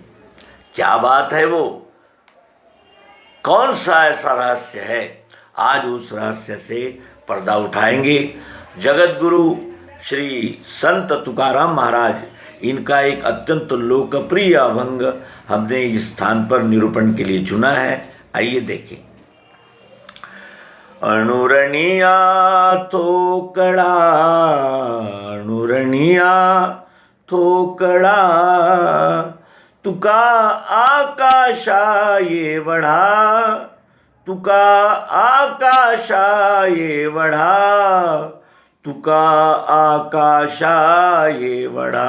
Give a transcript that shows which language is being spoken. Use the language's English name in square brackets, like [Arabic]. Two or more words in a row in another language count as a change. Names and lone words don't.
[Hindi] क्या बात है वो, कौन सा ऐसा रहस्य है? आज उस रहस्य से पर्दा उठाएंगे। जगत गुरु श्री संत तुकाराम महाराज, इनका एक अत्यंत लोकप्रिय अभंग हमने इस स्थान पर निरूपण के लिए चुना है। आइए देखें। [Marathi] अणुरणिया थोकड़ा, अणुरणिया थोकड़ा, तुका आकाशा ये वढा, तुका आकाशा ये वढा, तुका आकाशा ये वढा।